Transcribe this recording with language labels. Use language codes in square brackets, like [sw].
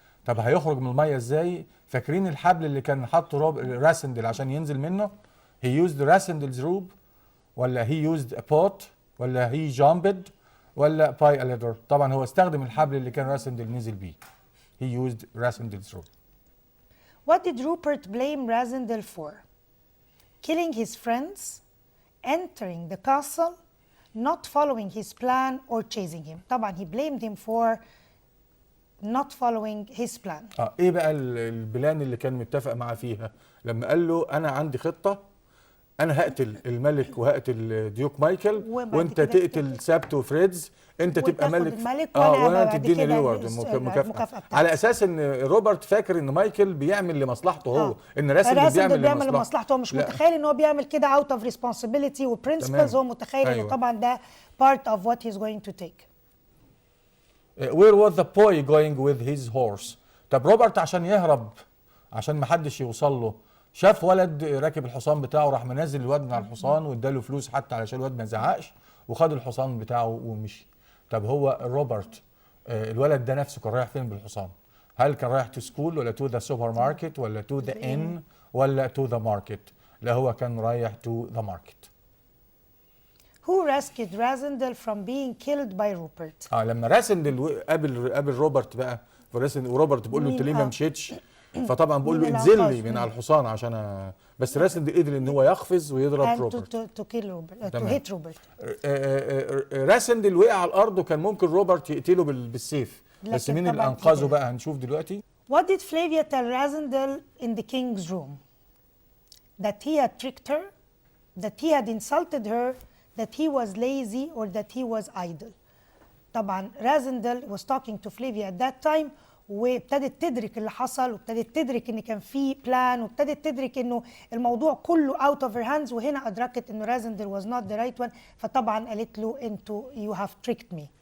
[ar] طب هيخرج من الميه ازاي؟ فاكرين الحبل اللي كان حاطه راسندل عشان ينزل منه؟ [en] he used Rasendel's rope [ar] ولا [en] he used a pot [ar] ولا [en] he jumped [ar] ولا [en] by a ladder؟ [ar] طبعا هو استخدم الحبل اللي كان راسندل نزل بيه. [en] he used Rasendel's rope. What did Rupert blame Rasendel for? Killing his friends, entering the castle, not following his plan or chasing him. طبعا he blamed him for not following his plan. [ar] ايه بقى البلان اللي كان متفق معاه فيها لما قال له انا عندي خطة، انا هقتل الملك وهقتل ديوك مايكل وانت تقتل سابت وفريدز، انت تبقى ملك وانا تديني ريورد مكافأة، على اساس ان روبرت فاكر ان مايكل بيعمل لمصلحته هو، ان راسندل بيعمل لمصلحته هو، مش متخيل ان هو بيعمل كده [en] out of responsibility [ar] وبرنسبلز، هو متخيل انه طبعا ده [en] part of what he's going to take. Where was the boy going with his horse؟ [ar] طب روبرت عشان يهرب، عشان ما حدش يوصل له، شاف ولد راكب الحصان بتاعه، راح منزل الواد من على الحصان واداله فلوس حتى علشان الواد ما يزعقش، وخد الحصان بتاعه ومشي. طب هو روبرت الولد ده نفسه كان رايح فين بالحصان؟ هل كان رايح [en] to school [ar] ولا [en] to the supermarket [ar] ولا [en] to the inn [ar] ولا [en] To the market? [ar] لا، هو كان رايح تو ذا ماركت. [en] Who rescued Rasindel from being killed by Rupert؟ [ar] لما راسندل قابل روبرت بقى، وروبرت بيقول له انت ليه ما مشيتش؟ فطبعا بقول له انزل لي من على الحصان عشان بس راسندل قدر ان هو يقفز ويضرب روبرت. [en] to kill Robert, to hit Robert. [ar] راسندل وقع على الارض وكان ممكن روبرت يقتله بالسيف، بس مين اللي انقذه بقى؟ هنشوف دلوقتي. [en] What did Flavia tell Rasindel in the king's room? That he had tricked her, that he had insulted her, that he was lazy or that he was idle. [ar] طبعا [en] Rasindel was talking to Flavia at that time، [ar] وابتدت تدرك اللي حصل، وابتدت تدرك ان كان في بلان، وابتدت تدرك انه الموضوع كله [en] out of her hands، [ar] وهنا ادركت انه [en] Rasindel was not the right one، [ar] فطبعا قالت له انتوا [en] you have tricked me.